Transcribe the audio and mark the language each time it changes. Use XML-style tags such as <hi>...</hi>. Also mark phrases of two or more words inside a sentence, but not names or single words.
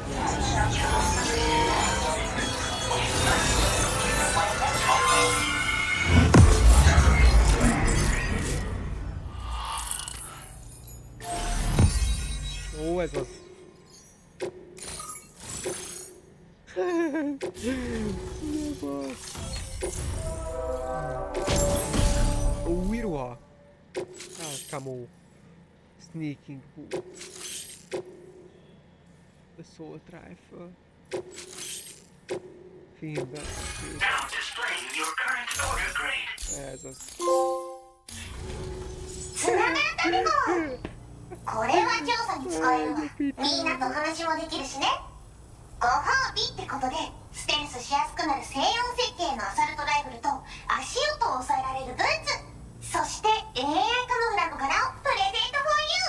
<hu>Ó, ez az! Új ruha! Kamó!</hu> <en>Sneaking boots! Assault rifle! Filmben! Now displaying your current order grade.</en> <hu>Ez az!</hu> <ja>つながったでもこれは調査に使えるわ。みんなと話もできるしね。ご褒美ってことでステルスしやすくなる静音設計のアサルトライフルと足音を抑えられるブーツ、そして AI カモフラの柄を</ja> <en>present for you.</en>